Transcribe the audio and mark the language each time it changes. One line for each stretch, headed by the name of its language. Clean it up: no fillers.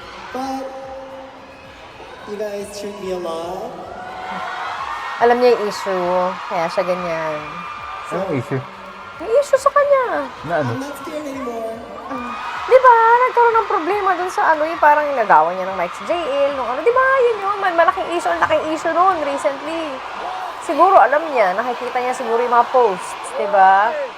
English: But you guys treat me a lot.
Filipino: Alam niya yung issue, kaya siya ganyan. Anong issue? May issue sa kanya. Na ano?
English: I'm not scared anymore.
Filipino: Di ba? Nagkaroon ng problema dun sa yung parang inagawan niya ng Mike si JL, nung di ba? Yun yun, malaking issue noon recently. Siguro alam niya, nakikita niya siguro yung mga posts, di ba?